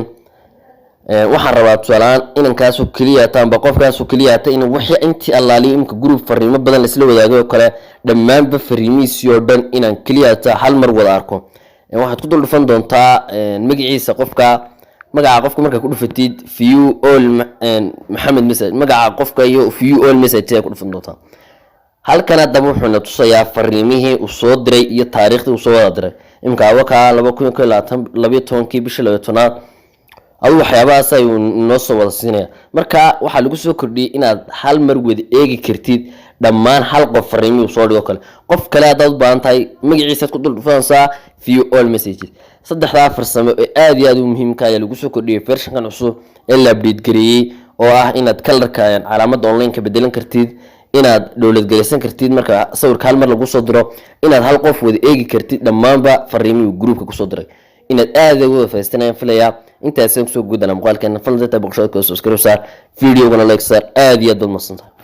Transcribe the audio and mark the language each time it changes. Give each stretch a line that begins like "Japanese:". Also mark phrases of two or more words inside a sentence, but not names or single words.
Somali: waxaan rabaa tusaale inankaas oo kaliya taanba qofkaas oo kaliya ta in wixii intii allaaliyo imka group fariimo badan la isla wadaago kale dhammaanba fariimihiisii oo dhan inaan kaliya ta hal mar wada arko waxaad ku dul dhufan doontaa magaciisa magaca qofka marka ku dhufatid
English: view all
Somali: maxamed message magaca qofka iyo
English: view all message
Somali: ay ku dhufan doontaa halkan hadaba wuxuu na tusayaa fariimihii uu soo diray iyo taariikhdii uu soo wada diray imka waka 2022 bishii 12 adu waxyaabahaas ay noo soo wada siinaya marka waxa lagu soo kordhiyay inaad hal mar wada eegi kartid dhammaan hal qof fariimo soo dhigo kale qof kale aad u baahan tahay magaciisa ku dul dhufanaysaa
English: view all messages
Somali: saddexda farsamo ee aad iyo aad u muhiimka ah lagu soo kordhiyay version-kan cusub ee la update gareeyay oo ah inaad color-ka calaamada online-ka bedelan kartid inaad dawlad gareysan kartid marka sawirka hal mar lagu soo diro inaad hal qof wada eegi kartid dhammaanba fariimihii groupka ku soo diray inaad aad ugu faa'iideysanayaan filaya intaas soo gudana muuqaalkan fadlan dadka boqoshada ka soo subscribe saar video-gana like saar aad iyo aad u mahadsantahay